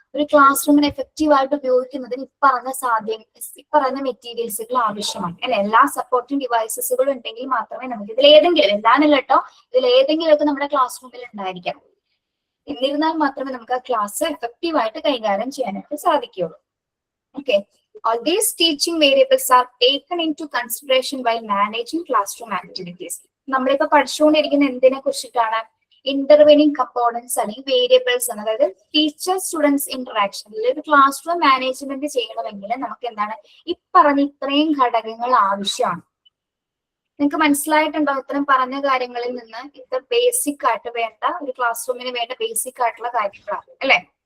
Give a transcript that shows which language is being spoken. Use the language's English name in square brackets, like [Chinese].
[Malayalam] ഒരു ക്ലാസ് റൂമിന് എഫക്റ്റീവ് ആയിട്ട് ഉപയോഗിക്കുന്നതിന് ഇപ്പറഞ്ഞ മെറ്റീരിയൽസുകൾ ആവശ്യമാണ് അല്ലെ. എല്ലാ സപ്പോർട്ടിംഗ് ഡിവൈസസുകളും ഉണ്ടെങ്കിൽ മാത്രമേ നമുക്ക് ഇതിലേതെങ്കിലും, എന്താണല്ലോ കേട്ടോ, ഇതിലേതെങ്കിലും ഒക്കെ നമ്മുടെ ക്ലാസ് റൂമിൽ ഉണ്ടായിരിക്കണം. എന്നിരുന്നാൽ മാത്രമേ നമുക്ക് ആ ക്ലാസ് എഫക്റ്റീവ് ആയിട്ട് കൈകാര്യം ചെയ്യാനായിട്ട് സാധിക്കുകയുള്ളൂ. [English] Okay, all these teaching variables are taken into consideration while managing classroom activities. [Malayalam] നമ്മളിപ്പോ പഠിച്ചുകൊണ്ടിരിക്കുന്ന എന്തിനെ കുറിച്ചിട്ടാണ്? ഇന്റർവെനിങ് കമ്പോണൻസ് അല്ലെങ്കിൽ വേരിയബിൾസ് ആണ്. അതായത് ടീച്ചർ സ്റ്റുഡൻസ് ഇന്ററാക്ഷനിൽ ഒരു ക്ലാസ് റൂം മാനേജ്മെന്റ് ചെയ്യണമെങ്കിൽ നമുക്ക് എന്താണ് ഈ പറഞ്ഞ ഇത്രയും ഘടകങ്ങൾ ആവശ്യമാണ്. നിങ്ങൾക്ക് മനസ്സിലായിട്ടുണ്ടോ? ഇത്രയും പറഞ്ഞ കാര്യങ്ങളിൽ നിന്ന് ഇത്ര ബേസിക് ആയിട്ട് വേണ്ട ഒരു ക്ലാസ് റൂമിന് വേണ്ട ബേസിക് ആയിട്ടുള്ള കാര്യങ്ങളാണ് അല്ലെ.